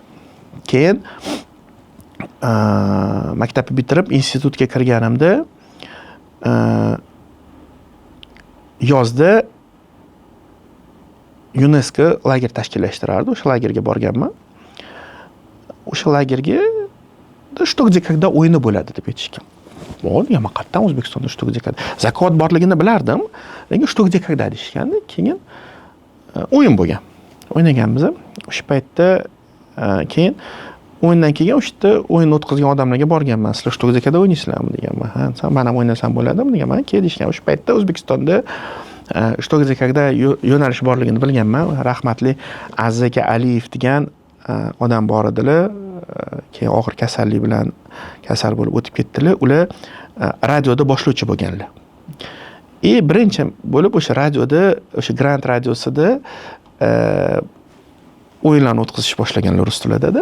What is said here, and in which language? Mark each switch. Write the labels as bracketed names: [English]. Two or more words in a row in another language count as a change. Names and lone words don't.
[Uzbek] Keyin maktabni bitirib institutga kirganimda yozda UNESCO lager tashkillashtirardi. O'sha lagerga borganman. O'sha lagerga Что где когда o'yini bo'ladi deb aytishgan. Bo'ldi, men qayerdan O'zbekistonda Что где когда. Zakovat borligini bilardim, lekin Что где когда deyishganda, keyin o'yin bo'lgan. O'ynaganmiz. O'sha paytda keyin o'yindan keyin o'sha yerda o'yin o'tkazgan odamlarga borganman. Sizlar Что где когда o'ynaysizlarmi deganman. Ha, sen men ham o'ynasam bo'ladimi deganman. Keyin deyishgan. O'sha paytda O'zbekistonda Что где когда yo'nalish borligini bilganman. Rahmatli Aziz aka Aliyev degan odam bor edilar. Keyin og'ir kasallik bilan kasal bo'lib o'tib ketdilar. Ular radioda boshlovchi bo'lganlar. Birinchi bo'lib o'sha radioda, o'sha Grand radiosida o'yinlarni o'tkazish boshlaganlar rus tilida.